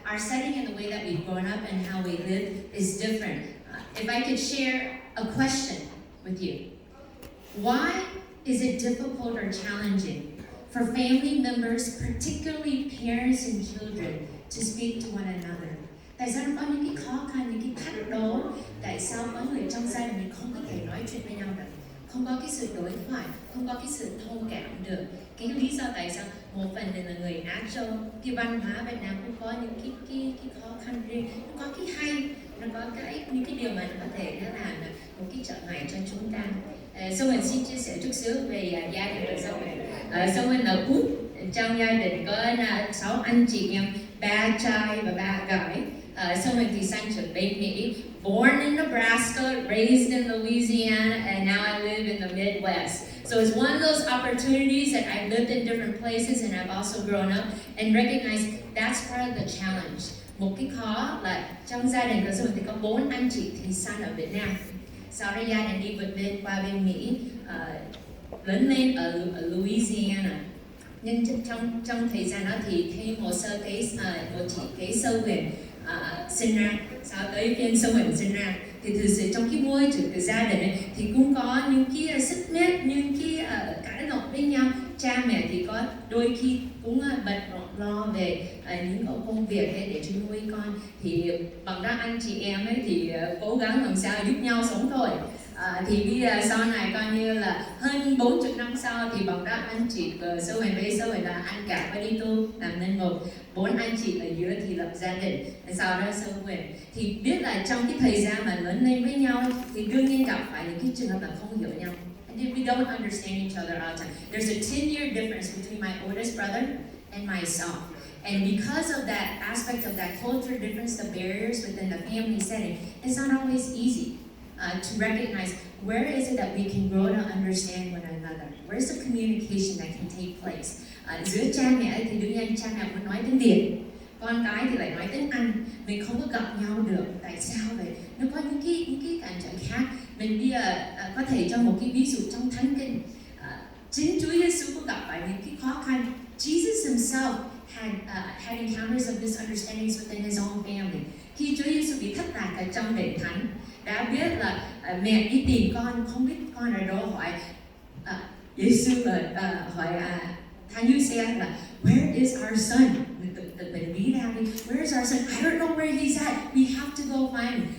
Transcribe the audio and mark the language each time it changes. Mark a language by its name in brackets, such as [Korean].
[English] Our setting and the way that we've grown up and how we live is different. If I could share a question with you. Why is it difficult or challenging for family members, particularly parents and children, to speak to one another? [Vietnamese] Tại sao nó có những cái khó khăn, những cái thách đố? Tại sao có người trong gia đình không có thể nói chuyện với nhau được? Không có cái sự đối thoại, không có cái sự thông cảm được. Cái lý do tại sao một phần là người Á Châu, cái văn hóa Việt Nam cũng có những cái khó khăn riêng, nó có cái hay, nó có những cái điều mà nó có thể nó làm một cái trở ngại cho chúng ta. Sau mình xin chia sẻ chút xíu về gia đình của sau mình. Sau mình là út, trong gia đình có 6 anh chị em, 3 trai và 3 gái. Sau mình thì sang trưởng bên Mỹ, [English] born in Nebraska, raised in Louisiana, and now I live in the Midwest. So it's one of those opportunities that I've lived in different places and I've also grown up and recognized that's part of the challenge. [Vietnamese] Một cái khó là trong gia đình của mình thì có 4 anh chị thì sang ở Việt Nam. Sau đó gia đình đi vượt lên qua bên Mỹ, lớn lên ở Louisiana. Nhưng trong thời gian đó thì thêm một chị kế sơ huyền sinh ra, sau tới phiên sơ huyền sinh ra thì thực sự trong cái môi trường của gia đình ấy, thì cũng có những cái xích mích, những cái cãi lộn với nhau. Cha mẹ thì có đôi khi cũng bận rộn lo về những công việc ấy để nuôi con, thì bằng đó anh chị em ấy thì cố gắng làm sao giúp nhau sống thôi. Thì bây giờ sau này coi như là hơn 40 năm sau thì bằng đó anh chị sơ huyền với sơ huyền là anh cả và đi tu làm nên một 4 anh chị ở dưới thì lập gia đình. Sau đó sơ huyền thì biết là trong cái thời gian mà lớn lên với nhau thì đương nhiên gặp phải những cái trường hợp là không hiểu nhau. [English] We don't understand each other all the time. There's a 10-year difference between my oldest brother and myself. And because of that aspect of that culture difference, the barriers within the family setting, it's not always easy to recognize where is it that we can grow to understand one another. Where's the communication that can take place? [Vietnamese] Giữa cha mẹ thì đương nhiên cha mẹ muốn nói tiếng Việt, con cái thì lại nói tiếng Anh, mình không có gặp nhau được. Tại sao vậy? Nó có những cái cản trở khác. Mình bây giờ có thể cho một cái ví dụ trong Thánh Kinh. Chính Chúa Giêsu có gặp phải những cái khó khăn. [English] Jesus himself had encounters of misunderstandings within his own family. [Vietnamese] Khi Chúa Giêsu bị thất lạc ở trong đền thánh, đã biết là mẹ đi tìm con, không biết con ở đâu, hỏi Giêsu hỏi Thánh Giuse là [English] where is our son? [Vietnamese] Mình nghĩ ra đi, [English] where is our son? I don't know where he's at. We have to go find him.